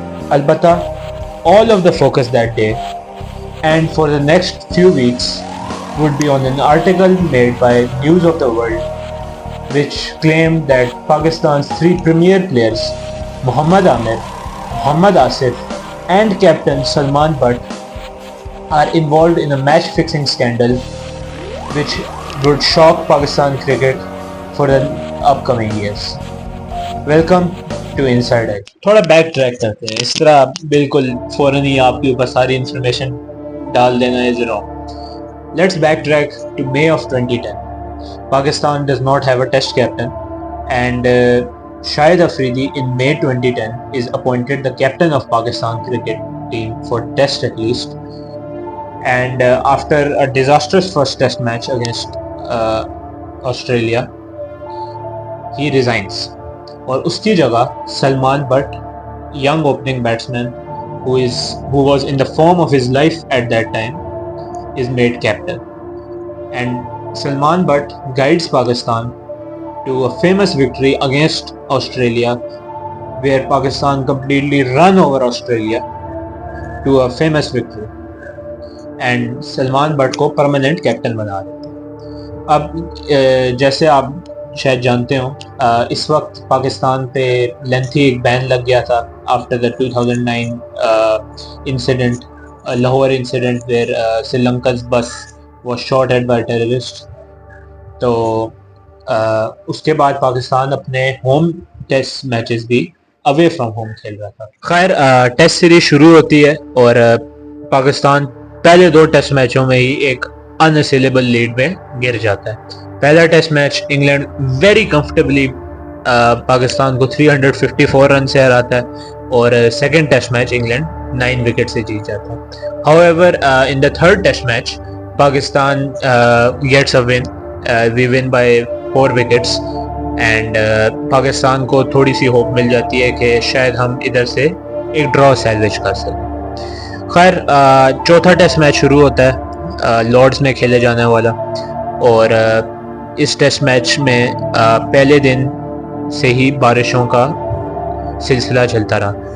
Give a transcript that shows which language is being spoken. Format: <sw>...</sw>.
<en>Albatta, all of the focus that day and for the next few weeks would be on an article made by News of the World which claimed that Pakistan's three premier players, Mohammad Amir, Mohammad Asif and captain Salman Butt are involved in a match-fixing scandal which would shock Pakistan cricket for the upcoming years. Welcome to Inside Edge.</en> <ur>تھوڑا back track کرتے ہیں, اس طرح بالکل فوراً ہی آپ کے اوپر ساری انفارمیشن ڈال دینا</ur> <en>is wrong. Let's backtrack to May of 2010. Pakistan does not have a test captain and Shahid Afridi in May 2010 is appointed the captain of Pakistan cricket team for test at least, and after a disastrous first test match against Australia he resigns</en> <ur>اور اس کی جگہ</ur> <en>Salman Butt, young opening batsman who was in the form of his life at that time, is made captain. And Salman Butt guides Pakistan to a famous victory against Australia where Pakistan completely run over Australia to a famous victory.</en> <ur>And Salman Butt کو</ur> <en>permanent captain</en> <ur>بنا دیتے ہیں. اب جیسے آپ شاید جانتے ہوں, اس وقت پاکستان پہ لینتھی ایک بین لگ گیا تھا</ur> <en>After the 2009 incident, Lahore incident where Sri Lanka's bus was shot at by terrorist.</en> <ur>تو اس کے بعد پاکستان اپنے ہوم ٹیسٹ میچز بھی اوے فرام ہوم کھیل رہا تھا. خیر, ٹیسٹ سیریز شروع ہوتی ہے اور پاکستان پہلے دو ٹیسٹ میچوں میں ہی ایک اناسیلیبل لیڈ میں گر جاتا ہے. پہلا test match England</ur> <en>very comfortably</en> <ur>Pakistan کو 354 رن سے ہراتا ہے اور second test match England 9 wicket سے جیت جاتا ہے.</ur> <en>However, in the third test match Pakistan gets a win. We win by 4 wickets and</en> <ur>Pakistan کو تھوڑی سی ہوپ مل جاتی ہے کہ شاید ہم ادھر سے ایک ڈرا سیلویج کر سکیں. خیر, چوتھا ٹیسٹ میچ شروع ہوتا ہے لارڈز میں کھیلے جانے والا, اور اس ٹیسٹ میچ میں پہلے دن سے ہی بارشوں کا سلسلہ چلتا رہا.</ur>